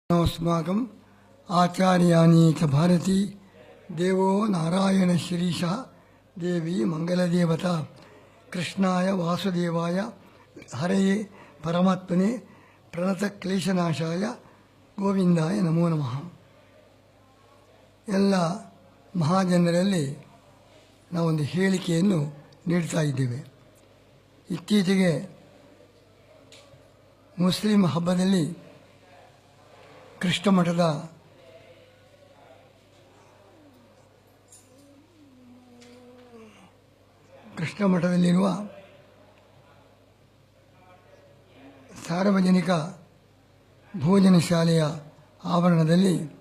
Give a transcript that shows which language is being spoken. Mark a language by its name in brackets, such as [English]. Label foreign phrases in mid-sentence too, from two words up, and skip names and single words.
[Sanskrit] अस्माकं आचार्याणि च भारती देवो नारायण श्रीश देवी मंगलदेवता कृष्णाय वासुदेवाय हरये परमात्मने प्रणतक्लेशनाशाय ಗೋವಿಂದಾಯ ನಮೋ ನಮಃ. [Kannada] ಎಲ್ಲ ಮಹಾಜನರಲ್ಲಿ ನಾವೊಂದು ಹೇಳಿಕೆಯನ್ನು ನೀಡ್ತಾ ಇದ್ದೇವೆ. ಇತ್ತೀಚೆಗೆ ಮುಸ್ಲಿಂ ಹಬ್ಬದಲ್ಲಿ ಕೃಷ್ಣ ಮಠದಲ್ಲಿರುವ ಸಾರ್ವಜನಿಕ ಭೋಜನ ಶಾಲೆಯ ಆವರಣದಲ್ಲಿ